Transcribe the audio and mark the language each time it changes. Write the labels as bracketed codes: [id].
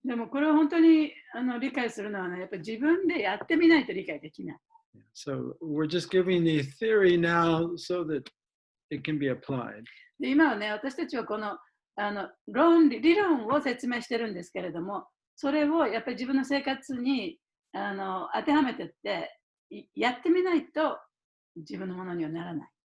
[ja] でもこれを本当に理解するのはね、やっぱり自分でやってみないと理解できない。 [en] So we're just giving the theory now so that it can be applied. [ja] で今はね、私たちはこの理論を説明してるんですけれども、それをやっぱり自分の生活に当てはめてってやってみないと自分のものにはならない。